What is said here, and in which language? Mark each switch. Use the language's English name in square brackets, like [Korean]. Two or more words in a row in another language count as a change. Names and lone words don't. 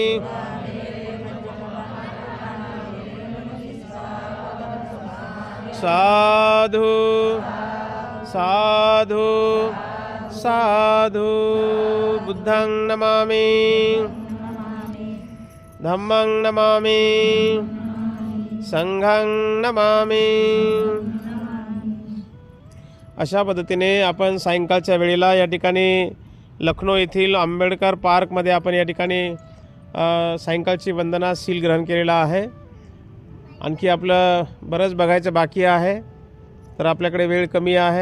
[Pali] साधु साधु साधु बुद्धं नमामि धम्मं नमामि संघं नमामि। [Marathi] अशा पद्धतीने आपण सायंकाळच्या वेळेला या ठिकाणी लखनौ येथील आंबेडकर पार्कमध्ये आपण या ठिकाणी सायंकाळची वंदना शील ग्रहण केलेला आहे। आणखी आपलं बरंच बघायचं बाकी आहे, तर आपल्याकडे वेळ कमी आहे।